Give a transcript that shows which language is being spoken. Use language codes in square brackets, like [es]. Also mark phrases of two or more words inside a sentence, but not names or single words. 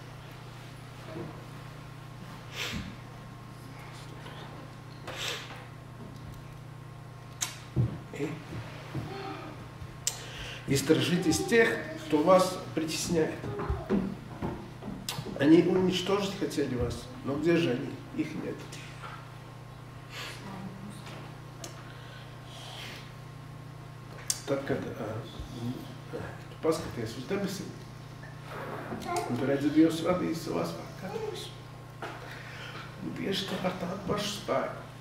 [ru] И сторожитесь тех, кто вас притесняет. Они уничтожить хотели вас, но где же они? Их нет. [lv] Tad, kad paskaties uz debesīm, un tu redzi, Dievs radīs savā spēkā visu. Un tieši tā ar tādu pašu spēku.